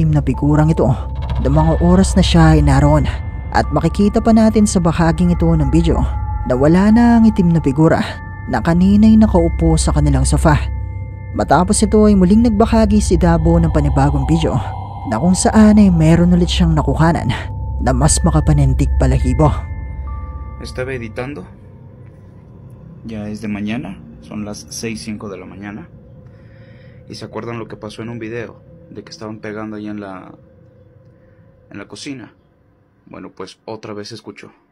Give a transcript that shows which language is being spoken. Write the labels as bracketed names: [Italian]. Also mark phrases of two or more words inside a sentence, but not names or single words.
[Filipino] itim na figurang ito ng mga oras na siya ay naroon, at makikita pa natin sa bahaging ito ng video na wala na ang itim na figura na kanina'y nakaupo sa kanilang sofa. Matapos ito ay muling nagbahagi si Dabo ng panibagong video na kung saan ay meron ulit siyang nakuhanan na mas makapanintig balahibo. [Spanish] Estaba editando. Ya es de mañana. Son las 6:05 de la mañana. ¿Y se acuerdan lo que pasó en un video? De que estaban pegando ahí en la cocina. Bueno, pues otra vez se escuchó.